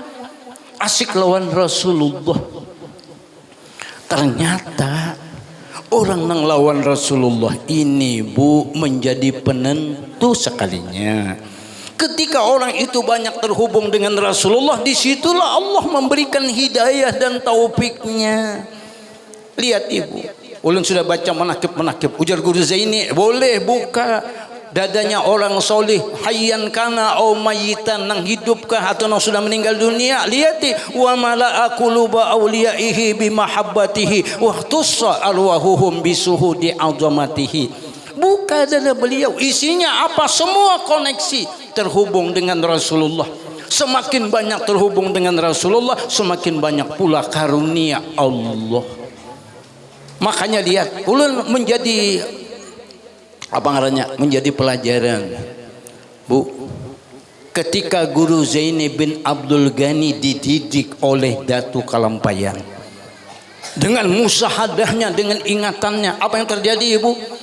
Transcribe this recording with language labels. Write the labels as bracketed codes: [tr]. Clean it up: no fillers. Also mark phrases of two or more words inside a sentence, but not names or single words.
[bjn] Asik lawan Rasulullah. Ternyata orang nang lawan Rasulullah ini Bu menjadi penentu sekalinya. [id] Ketika orang itu banyak terhubung dengan Rasulullah, disitulah Allah memberikan hidayah dan taufiknya. Lihat Ibu, ulun sudah baca manakib, ujar Guru Zaini, boleh buka dadanya orang soleh, [ar] حيا كان أو ميتا, [bjn] nang hidupkah atau nang sudah meninggal dunia. [id] Lihat, [ar] وملأ قلوب أوليائه بمحبته وطاشت أرواحهم بشهود عظمته. [id] Buka dada beliau, isinya apa? Semua koneksi terhubung dengan Rasulullah. Semakin banyak terhubung dengan Rasulullah, semakin banyak pula karunia Allah. [bjn] Makanya lihat, ulun menjadi apa ngarannya, menjadi pelajaran Bu. [id] Ketika Guru Zaini bin Abdul Ghani dididik oleh Datu Kalampayan, dengan musahadahnya, dengan ingatannya, apa yang terjadi Ibu?